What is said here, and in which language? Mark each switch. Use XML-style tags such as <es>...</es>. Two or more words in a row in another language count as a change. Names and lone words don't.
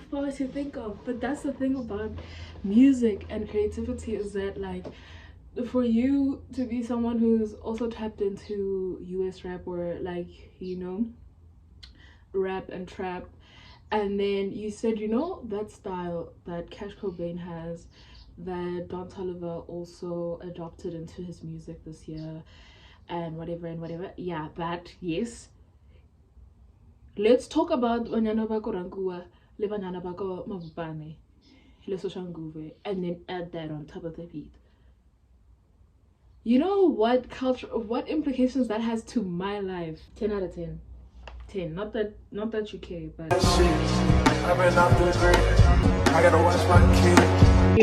<en>far to think of, but that's the thing about music and creativity, is that like, for you to be someone who's also tapped into US rap, or like, you know, rap and trap, and then you said, you know, that style that Cash Cobain has, that Don Toliver also adopted into his music this year, and whatever, yeah, that, yes. Let's talk about Banyana Bako Rankua, Le Banyana Bako Mabupane, Le Soshanguve, and then add that on top of the beat. You know what implications that has to my life? 10 out of 10. 10. Not that you care, but I've been off the grid. I gotta watch my kid.</en>